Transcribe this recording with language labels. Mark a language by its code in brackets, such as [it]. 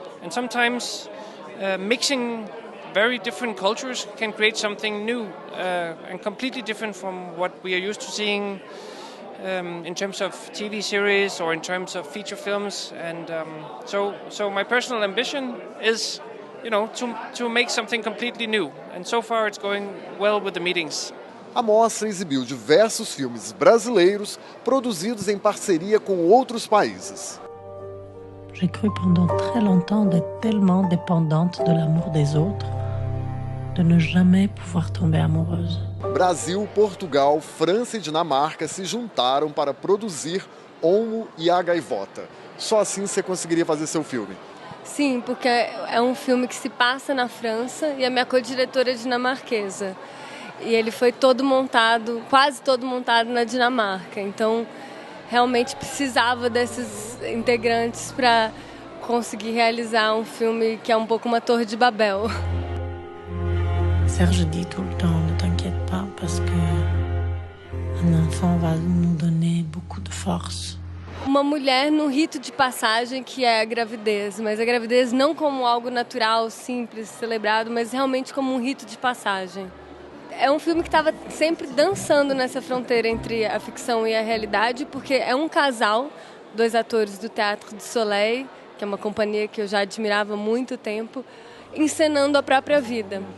[en] And sometimes mixing very different cultures can create something new and completely different from what we are used to seeing in terms of TV series or in terms of feature films. And so my personal ambition is, to make something completely new. And so far it's going well with the meetings. [pt] A mostra exibiu diversos filmes brasileiros produzidos em parceria com outros países. [fr] J'ai cru pendant très longtemps d'être tellement dépendante de l'amour des autres, de ne jamais pouvoir tomber amoureuse. [pt] Brasil, Portugal, França e Dinamarca se juntaram para produzir Olmo e a Gaivota. Só assim você conseguiria fazer seu filme? Sim, porque é um filme que se passa na França e a minha co-diretora é dinamarquesa. E ele foi todo montado, quase todo montado na Dinamarca. Então, realmente precisava desses integrantes para conseguir realizar um filme que é um pouco uma Torre de Babel. [fr] Serge dit tout le temps, ne t'inquiète pas, parce que un enfant va nous donner beaucoup de force. [pt] Uma mulher num rito de passagem que é a gravidez, mas a gravidez não como algo natural, simples, celebrado, mas realmente como um rito de passagem. É um filme que estava sempre dançando nessa fronteira entre a ficção e a realidade, porque é um casal, 2 atores do Théâtre du Soleil, que é uma companhia que eu já admirava há muito tempo, encenando a própria vida.